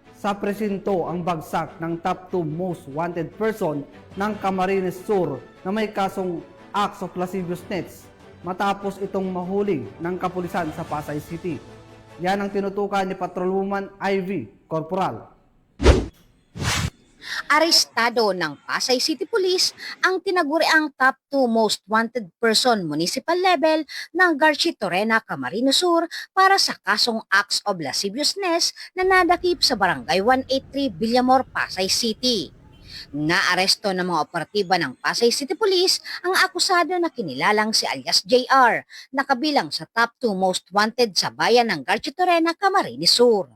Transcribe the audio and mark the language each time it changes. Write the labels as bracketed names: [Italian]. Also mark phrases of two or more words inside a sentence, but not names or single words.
[Filipino] sa presinto ang bagsak ng [English] top 2 most wanted person [Filipino] ng Camarines Sur na may kasong [English] acts of lasciviousness [Filipino] matapos itong mahuli ng kapulisan sa Pasay City. Yan ang tinutukan ni Patrolwoman Ivy Corporal. Arestado ng Pasay City Police ang tinaguriang [English] top 2 most wanted person municipal level [Filipino] ng Garchitorena, Camarines Sur para sa kasong [English] acts of lasciviousness [Filipino] na nadakip sa Barangay 183 Villamor, Pasay City. Naaresto ng mga operatiba ng Pasay City Police ang akusado na kinilalang si alias JR na kabilang sa [English] top 2 most wanted [Filipino] sa bayan ng Garchitorena, Camarines Sur.